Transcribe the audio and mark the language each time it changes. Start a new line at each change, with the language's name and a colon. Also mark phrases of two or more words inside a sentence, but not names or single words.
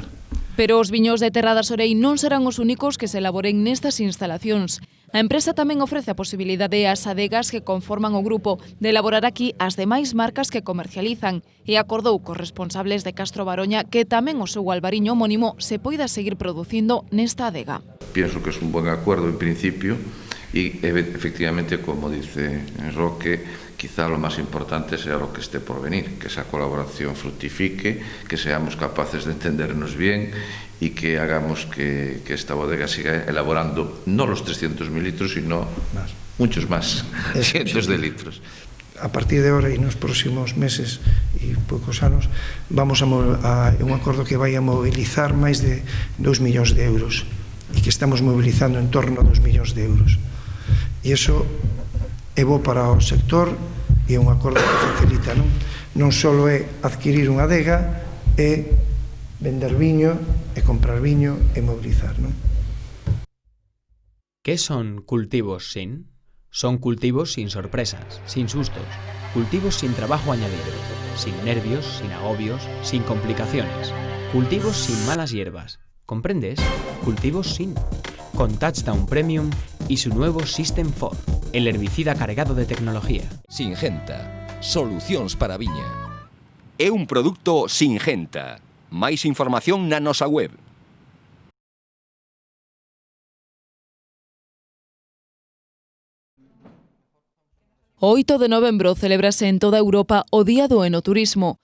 Galician: Pero os viños de Terra da Sorei non serán os únicos que se elaboren nestas instalacións. A empresa tamén ofrece a posibilidade ás adegas que conforman o grupo de elaborar aquí as demais marcas que comercializan e acordou cos responsables de Castro Baroña que tamén o seu albariño homónimo se poida seguir producindo nesta adega.
Spanish: Pienso que es un buen acuerdo en principio y efectivamente, como dice Roque, quizá lo más importante sea lo que esté por venir, que esa colaboración fructifique, que seamos capaces de entendernos bien y que hagamos que esta bodega siga elaborando no los 300.000 litros, sino muchos más, cientos de litros.
Galician: A partir de ahora e nos próximos meses e poucos anos vamos a un acordo que vai a mobilizar máis de 2 millóns de euros e que estamos mobilizando en torno a 2 millóns de euros. E iso é bo para o sector e é un acordo que facilita, non só é adquirir unha adega, é vender viño, é comprar viño, é mobilizar, non?
Spanish: ¿Qué son cultivos sin? Son cultivos sin sorpresas, sin sustos, cultivos sin trabajo añadido, sin nervios, sin agobios, sin complicaciones, cultivos sin malas hierbas. ¿Comprendes? Cultivos sin. Con Touchdown Premium y su nuevo System 4, el herbicida cargado de tecnología. Singenta,
Galician: solucións para a viña. É un produto Singenta. Máis información na nosa web. O 8 de novembro celébrase en toda Europa o Día do Enoturismo.